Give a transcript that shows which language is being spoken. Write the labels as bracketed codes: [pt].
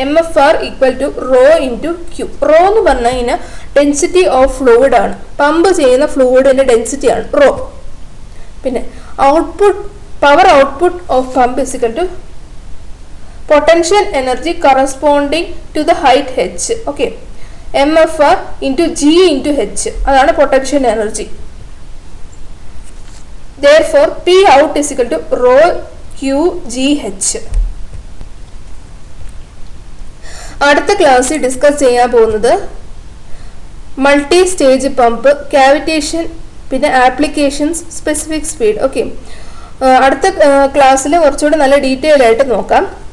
[en] MFR equal to rho into Q. [ml] Raw എന്ന് പറഞ്ഞു കഴിഞ്ഞാൽ ഡെൻസിറ്റി ഓഫ് ഫ്ലൂയിഡ് ആണ്, പമ്പ് ചെയ്യുന്ന ഫ്ലൂയിഡിൻ്റെ ഡെൻസിറ്റി ആണ് റോ. [en] പിന്നെ power output of pump is equal to potential energy corresponding to the height h. Okay, MFR into G into H, അതാണ് potential energy. Therefore, P out is equal to rho QGH. [ml] അടുത്ത ക്ലാസ്സിൽ discuss ചെയ്യാൻ പോകുന്നത് multi stage pump, cavitation, പിന്നെ applications, specific speed. Okay, അടുത്ത ക്ലാസ്സിൽ കുറച്ചുകൂടി നല്ല ഡീറ്റെയിൽ ആയിട്ട് നോക്കാം.